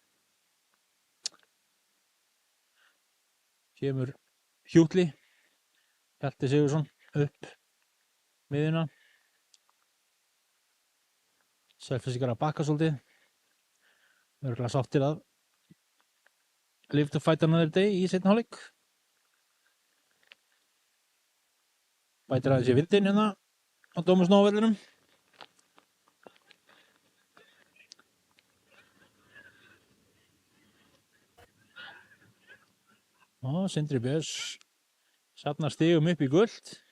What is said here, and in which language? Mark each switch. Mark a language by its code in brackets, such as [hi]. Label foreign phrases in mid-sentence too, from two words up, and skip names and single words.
[is] Kemur Hjútli, Hjalti Sigurðsson upp miðjuna. Selfyssingar að bakka svolítið. Örugglega sáttir að [en] live to fight another day [is] í seinni hálfleik. Bætir aðeins í vindinn hérna á Dómusnóvellinum. Og Sindri Björns safnar stigum upp í guld.